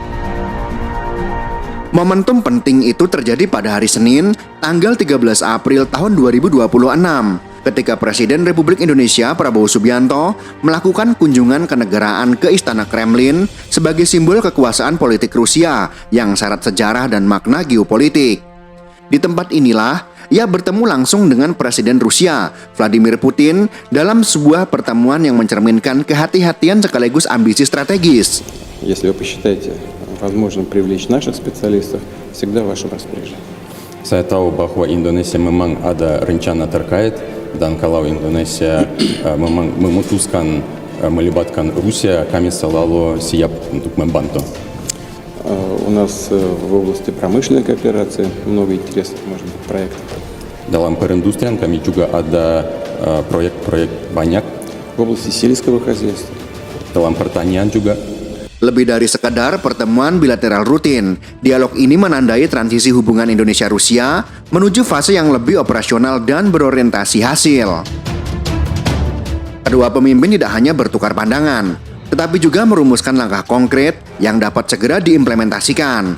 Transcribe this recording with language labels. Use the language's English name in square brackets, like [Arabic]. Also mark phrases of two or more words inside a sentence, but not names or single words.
[Indonesian] Momentum penting itu terjadi pada hari Senin, tanggal 13 April tahun 2026, ketika Presiden Republik Indonesia Prabowo Subianto melakukan kunjungan kenegaraan ke Istana Kremlin sebagai simbol kekuasaan politik Rusia yang syarat sejarah dan makna geopolitik. Di tempat inilah, ia bertemu langsung dengan Presiden Rusia, Vladimir Putin, dalam sebuah pertemuan yang mencerminkan kehati-hatian sekaligus ambisi strategis. [Russian] Если вы посчитаете возможным привлечь наших специалистов, всегда в вашем распоряжении. [Indonesian] Saya tahu bahwa Indonesia memang ada rencana terkait dan kalau Indonesia memang memutuskan melibatkan Rusia, kami selalu siap untuk membantu. [Russian] У нас в области промышленной кооперации много интересных, может быть, проектов. [Indonesian] Dalam perindustrian kami juga ada proyek-proyek banyak. [Russian] В области сельского хозяйства. [Indonesian] Dalam pertanian juga. Lebih dari sekadar pertemuan bilateral rutin, dialog ini menandai transisi hubungan Indonesia-Rusia menuju fase yang lebih operasional dan berorientasi hasil. Kedua pemimpin tidak hanya bertukar pandangan, tetapi juga merumuskan langkah konkret yang dapat segera diimplementasikan.